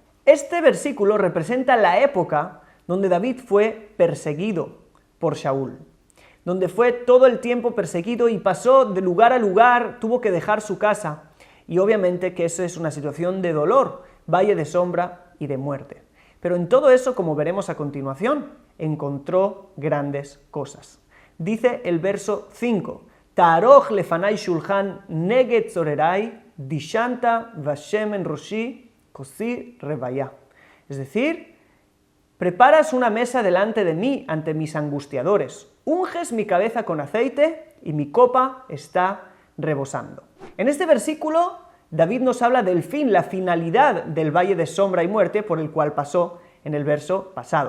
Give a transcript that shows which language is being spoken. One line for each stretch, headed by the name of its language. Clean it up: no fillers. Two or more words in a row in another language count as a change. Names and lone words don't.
Spanish: Este versículo representa la época donde David fue perseguido por Shaul, donde fue todo el tiempo perseguido y pasó de lugar a lugar, tuvo que dejar su casa, y obviamente que eso es una situación de dolor, valle de sombra y de muerte. Pero en todo eso, como veremos a continuación, encontró grandes cosas. Dice el verso 5,
Hebrew: תערך לפני שלחן נגד צררי דשנת בשמן ראשי כוסי רויה.
Spanish: Es decir, preparas una mesa delante de mí ante mis angustiadores, unges mi cabeza con aceite y mi copa está rebosando. En este versículo, David nos habla del fin, la finalidad del valle de sombra y muerte por el cual pasó en el verso pasado.